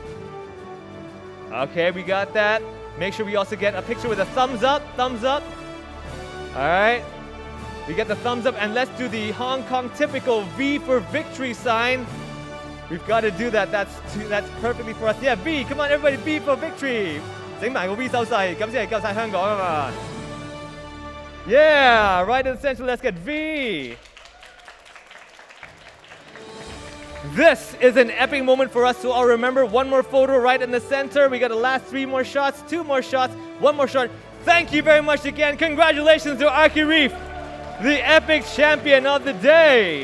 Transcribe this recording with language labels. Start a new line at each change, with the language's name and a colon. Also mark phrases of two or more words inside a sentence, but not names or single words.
English: Okay, we got that. Make sure we also get a picture with a thumbs up. Thumbs up. All right. We get the thumbs up, and let's do the Hong Kong typical V for victory sign. We've got to do that. That's perfectly for us. Yeah, V. Come on, everybody. V for victory.
Cantonese: 整埋個 V 手勢，咁先係夠晒香港啊嘛。
English: Yeah, right in the center. Let's get V. This is an epic moment for us to all remember. One more photo right in the center. We got the last 3 more shots, 2 more shots, 1 more shot. Thank you very much again. Congratulations to Archie Reef, the epic champion of the day.